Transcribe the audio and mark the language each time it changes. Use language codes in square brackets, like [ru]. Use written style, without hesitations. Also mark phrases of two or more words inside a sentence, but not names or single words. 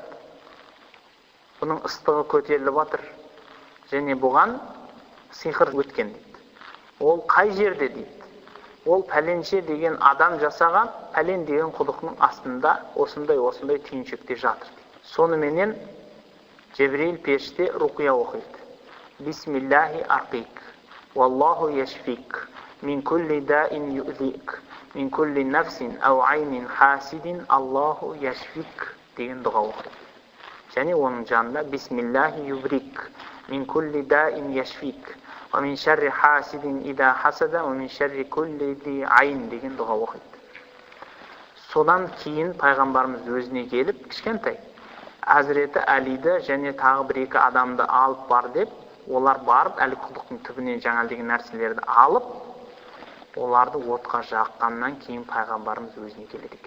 [kk] Бұның ыстығы көтеріліп жатыр, және бұған сиқыр өткен дейді. Ол қай жерде дейді. Ол пәленше деген адам жасаған, пәлен деген құдықтың астында осындай түйіншекте жатыр дейді. Соныменен Жебірейіл періште руқия оқиды. [ar] بسم الله أرقيك، والله يشفيك، من كل داء يؤذيك، من كل نفس أو عين حاسد، الله يشفيك [kk] деген дұға оқиды. Және оның жанында [ar] بسم الله يبريك، من كل داء يشفيك، ومن شر حاسد إذا حسد، ومن شر كل ذي عين [kk] деген дұға оқиды. Содан кейін пайғамбарымыз өзіне келіп, кішкентай Әзіреті Әлиді және тағы бір екі адамды алып бар деп, олар барып әлі құдықтың түбінен жаңалдеген нәрселерді алып, оларды отқа жаққаннан кейін пайғамбарымыз өзіне келеді екен.